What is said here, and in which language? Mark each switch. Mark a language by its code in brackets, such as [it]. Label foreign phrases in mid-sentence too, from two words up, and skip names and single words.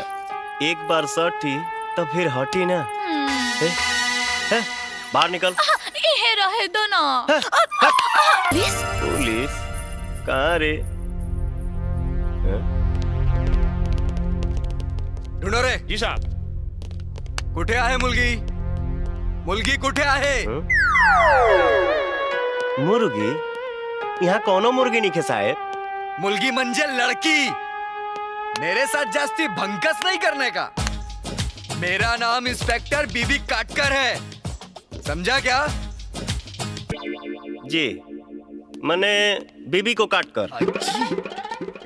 [hi] एक बार सटी तो फिर हटी ना। बाहर निकल। ये रहे दो ना। पुलिस? पुलिस कहाँ रे? ढूंढो रे। जी साहब। [mr] कुठे आहे मुलगी? मुलगी कुठे आहे? [hi] मुर्गी? यहाँ कौनो मुर्गी नहीं खे साहेब। [mr] मुलगी म्हणजे लड़की। [hi] मेरे साथ जास्ती भंकस नहीं करने का। मेरा नाम इंस्पेक्टर बीबी काटकर है, समझा क्या? जी, मने बीबी को काटकर।